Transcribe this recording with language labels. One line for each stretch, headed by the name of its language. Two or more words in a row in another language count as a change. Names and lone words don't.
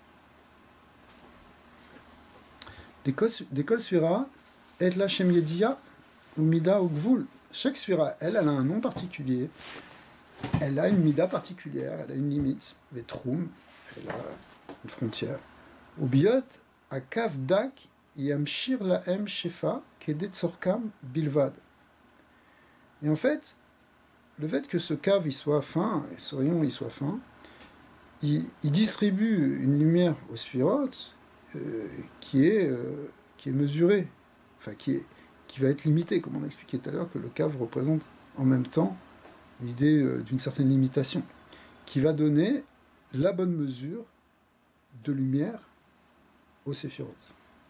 French: L'école Sphira est la
Hebrew: שם ידיעה
French: ou Mida ou Gvul. Chaque Sphira, elle a un nom particulier. Elle a une Mida particulière, elle a une limite, les Troum, elle a une frontière.
Hebrew: ובהיות הקו דק ימשיך להם שפע כדי צורכם בלבד.
French: Et en fait, le fait que ce cave il soit fin, et ce rayon il soit fin, il distribue une lumière aux sphirotes qui est mesurée, enfin qui va être limitée, comme on a expliqué tout à l'heure, que le cave représente en même temps l'idée d'une certaine limitation, qui va donner la bonne mesure de lumière aux séphirotes.